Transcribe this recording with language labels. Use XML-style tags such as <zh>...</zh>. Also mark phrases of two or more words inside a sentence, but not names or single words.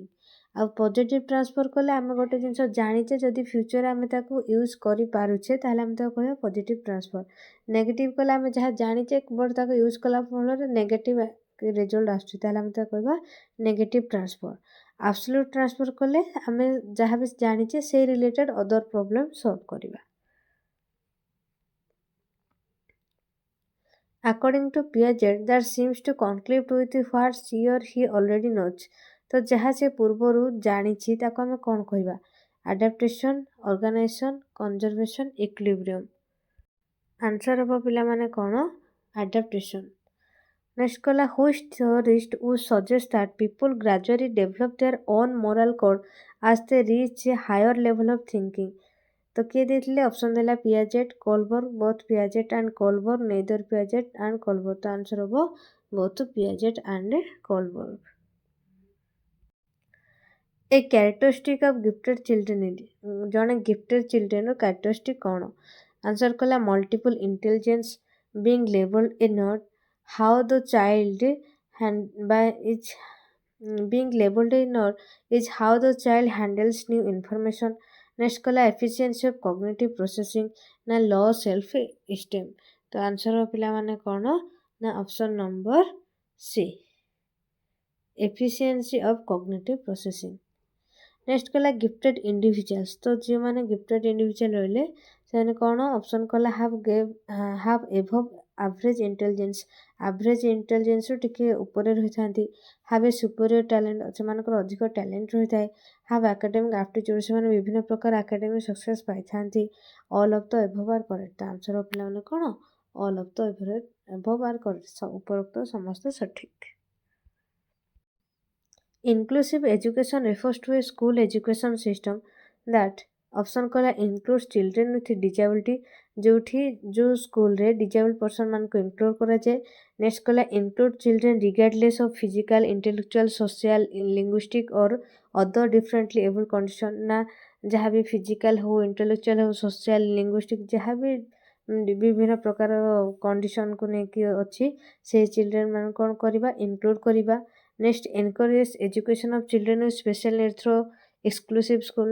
<or>ଆଉ</or> <en>positive transfer</en> <or>କଲେ ଆମେ ଗୋଟେ ଜିନିଷ ଜାଣିଛେ ଯଦି ଫ୍ୟୁଚରରେ ଆମେ ତାକୁ ୟୁଜ୍ କରିପାରୁଛେ ତାହେଲେ ଆମେ ତାକୁ କହିବା</or> <en>positive transfer.</en> <or>ନେଗେଟିଭ କଲେ ଆମେ ଯାହା ଜାଣିଛେ ବଟ୍ ତାକୁ ୟୁଜ୍ କଲା ଫଳରେ</or> <en>negative result</en> <or>ଆସୁଛି ତାହେଲେ ଆମେ ତାକୁ କହିବା</or> <en>negative transfer. absolute transfer</en> <or>କଲେ ଆମେ ଯାହା ବି ଜାଣିଛେ ସେଇ</or> <en>related other problem solve</en> <or>କରିବା।</or> <en>According to Piaget, that seems to conflict with what she or he already knows।</en> <or>ତ ଯାହା ସେ ପୂର୍ବରୁ ଜାଣିଛି ତାକୁ ଆମେ କ'ଣ କହିବା?</or> <en>adaptation, organization, conservation, equilibrium.</en> <or>ଆନ୍ସର ହେବ ପିଲାମାନେ କ'ଣ? ଆଡାପ୍ଟେସନ୍।</or> <en>ନେକ୍ସଟ କହିଲା ହୁଇଚ୍ theorist would suggest that people gradually develop their own moral code as they reach a higher level of thinking।</en> <or>ତ କିଏ ଦେଇଥିଲେ?</or> <en>ଅପସନ୍ ଦେଲା ପିଆଜେଟ୍, କୋଲବର୍ଗ, both Piaget and Kohlberg, neither Piaget and Kohlberg. ତ ଆନ୍ସର ହେବ both Piaget and Kohlberg. a characteristic of gifted children, ଜଣେ gifted children's characteristic କ'ଣ? ଆନ୍ସର କଲା multiple intelligence, being labeled a nerd, how the child is being labeled a nerd is how the child handles new information। ନେକ୍ସଟ କଲା efficiency of cognitive processing ନା low self esteem. ତ ଆନ୍ସର</en> <or>ପିଲାମାନେ କ'ଣ ନା</or> <en>option number C, efficiency of cognitive processing. ନେକ୍ସଟ କଲା gifted individuals.</en> <or>ତ ଯେଉଁମାନେ</or> <en>gifted individual</en> <or>ରହିଲେ ସେମାନେ କ'ଣ? ଅପସନ୍ କଲା</or> <en>have above average intelligence, average intelligence</en> <or>ଟିକେ ଉପରେ ରହିଥାନ୍ତି।</or> <en>have a superior talent,</en> <or>ସେମାନଙ୍କର ଅଧିକ ଟ୍ୟାଲେଣ୍ଟ ରହିଥାଏ।</or> <en>have academic aptitude,</en> <or>ସେମାନେ ବିଭିନ୍ନ ପ୍ରକାର</or> <en>academic success</en> <or>ପାଇଥାନ୍ତି।</or> <en>all of the above are correct. ତ ଆନ୍ସର</en> <or>ପିଲାମାନେ କ'ଣ?</or> <en>all of the above are correct,</en> <or>ଉପରୋକ୍ତ ସମସ୍ତେ ସଠିକ୍।</or> <en>Inclusive education refers to a school education system that</en> <or>ଅପସନ୍ କଲା</or> <en>includes children with disability,</en> <or>ଯେଉଁ ସ୍କୁଲରେ</or> <en>disable person</en> <or>ମାନଙ୍କୁ ଇନକ୍ଲୁଡ୍ କରାଯାଏ। ନେକ୍ସଟ କଲା</or> <en>include children regardless of physical, intellectual, social, linguistic or other differently able condition।</en> <or>ନା ଯାହା ବି ଫିଜିକାଲ ହଉ, ଇଣ୍ଟେଲେକ୍ଚୁଆଲ ହଉ,</or> <en>social, linguistic</en> <or>ଯାହା ବି ବିଭିନ୍ନ ପ୍ରକାର କଣ୍ଡିସନକୁ ନେଇକି ଅଛି ସେଇ ଚିଲଡ୍ରେନ୍ ମାନଙ୍କୁ କ'ଣ କରିବା? ଇନକ୍ଲୁଡ୍ କରିବା।</or> <en>next encourage education of children with special need through exclusive school.</en>